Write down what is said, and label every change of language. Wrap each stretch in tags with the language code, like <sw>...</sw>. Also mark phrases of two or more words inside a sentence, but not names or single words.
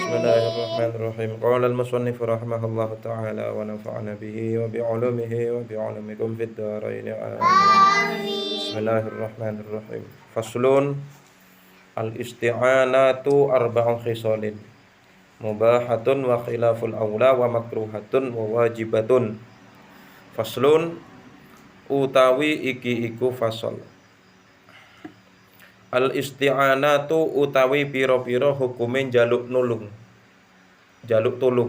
<ar>بسم الله الرحمن الرحيم. قال المصنف رحمه الله تعالى ونفعنا به وبعلومه وبعلومكم في الدارين آمين. بسم الله الرحمن الرحيم. فصل الاستعانة أربع خصال مباحة وخلاف الأولى ومكروهة وواجبة.</ar> <jv>Faslun utawi iki iku fasal. Al-isti'anatu utawi pira-pira hukume jaluk nulung, jaluk tulung.</jv>